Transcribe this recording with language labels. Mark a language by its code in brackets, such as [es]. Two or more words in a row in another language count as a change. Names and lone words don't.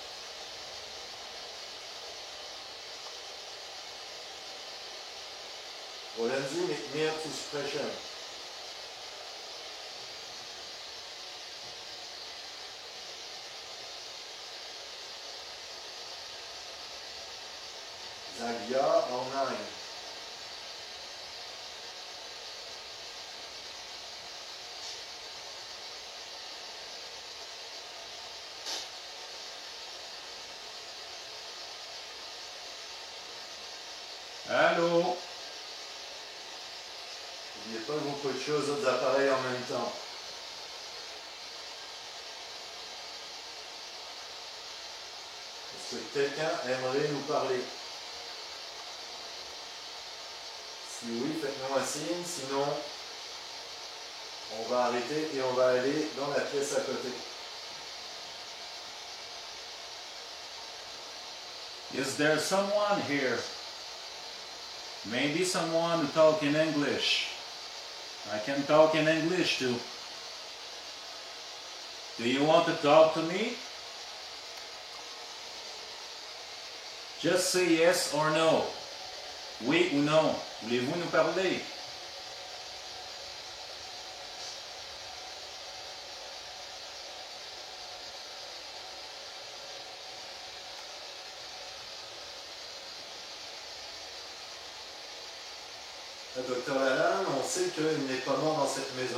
[de] Wollen Sie mit mir zu sprechen? Sag ja oder nein. [fr] Allô? N'oubliez pas que vous pouvez toucher aux autres appareils en même temps. Est-ce que quelqu'un aimerait nous parler? Si oui, faites-nous un signe, sinon on va arrêter et on va aller dans la pièce à côté. [en] Is there someone here? Maybe someone who talk in English. I can talk in English too. Do you want to talk to me? Just say yes or no. [fr] Oui ou non. Voulez-vous nous parler? Le docteur Lalanne, on sait qu'il n'est pas mort dans cette maison.